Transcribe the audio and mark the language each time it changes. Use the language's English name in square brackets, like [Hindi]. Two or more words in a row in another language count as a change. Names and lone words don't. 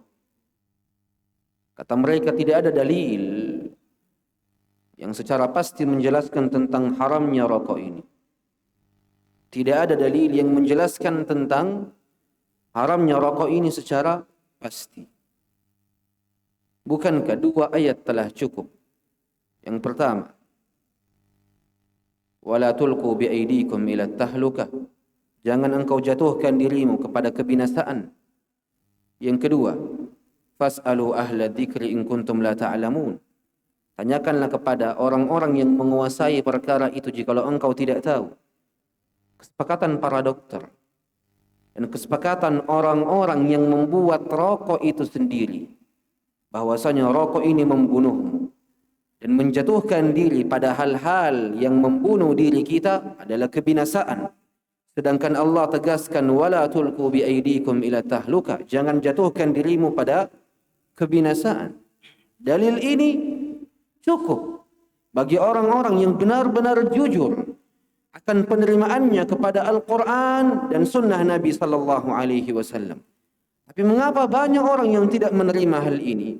[Indonesian] Kata mereka tidak ada dalil yang secara pasti menjelaskan tentang haramnya rokok ini. Tidak ada dalil yang menjelaskan tentang haramnya rokok ini secara pasti. Bukankah dua ayat telah cukup? Yang pertama, [Arabic] ولا تلقوا بأيديكم إلى التهلكة. [Indonesian] Jangan engkau jatuhkan dirimu kepada kebinasaan. Yang kedua, [Arabic] فاسألوا أهل الذكر إن كنتم لا تعلمون. [Indonesian] Tanyakanlah kepada orang-orang yang menguasai perkara itu jikalau engkau tidak tahu. Kesepakatan para dokter dan kesepakatan orang-orang yang membuat rokok itu sendiri, bahwasanya rokok ini membunuhmu dan menjatuhkan diri pada hal-hal yang membunuh diri kita adalah kebinasaan. Sedangkan Allah tegaskan [Arabic] ولا تلقوا بأيديكم إلى التهلكة, [Indonesian] jangan jatuhkan dirimu pada kebinasaan. Dalil ini cukup bagi orang-orang yang benar-benar jujur akan penerimaannya kepada Al-Quran dan Sunnah Nabi [Arabic] صلى الله عليه وسلم. [Indonesian] Tapi mengapa banyak orang yang tidak menerima hal ini?